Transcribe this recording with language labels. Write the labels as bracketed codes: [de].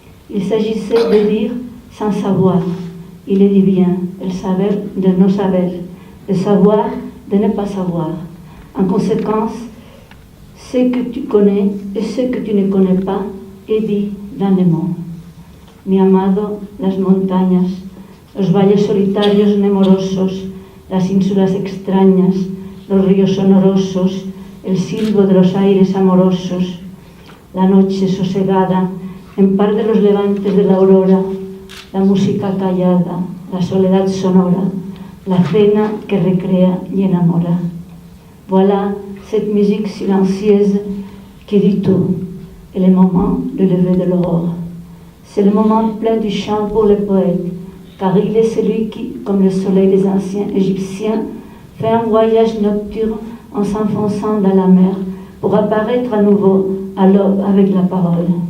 [fr] Il s'agissait de dire sans savoir. Il est divin, le savoir de nos savoirs, le savoir de ne pas savoir. En conséquence, ce que tu connais et ce que tu ne connais pas est dit dans les mots. [es] Mi amado, las montañas, los valles solitarios nemorosos, las ínsulas extrañas, los ríos sonorosos, el silbo de los aires amorosos, la noche sosegada, en par de los levantes de la aurora, la música callada, la soledad sonora, la cena que recrea y enamora. [fr] Voilà cette musique silencieuse qui dit tout, et le moment de lever de l'aurore. C'est le moment plein du chant pour le poète, car il est celui qui, comme le soleil des anciens Égyptiens, fait un voyage nocturne en s'enfonçant dans la mer pour apparaître à nouveau à l'aube avec la parole.